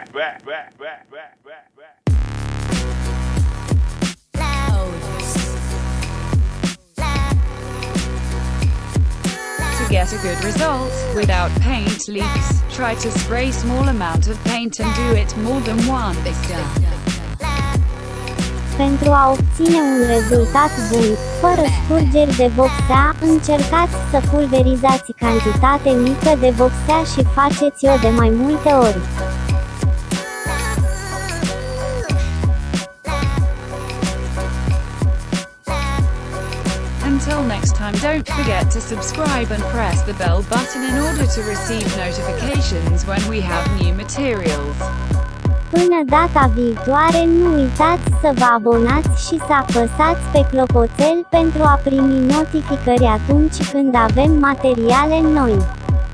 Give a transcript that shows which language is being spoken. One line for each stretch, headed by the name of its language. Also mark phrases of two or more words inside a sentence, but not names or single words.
English: To get a good result, without paint leaks, try to spray small amount of paint and do it more than once.
Romanian: Pentru a obține un rezultat bun, fără scurgeri de vopsea, încercați să pulverizați cantitate mică de vopsea și faceți-o de mai multe ori.
English: Until next time, don't forget to subscribe and press the bell button in order to receive notifications when we have new materials.
Romanian: Până data viitoare, nu uitați să vă abonați și să apăsați pe clopoțel pentru a primi notificări atunci când avem materiale noi.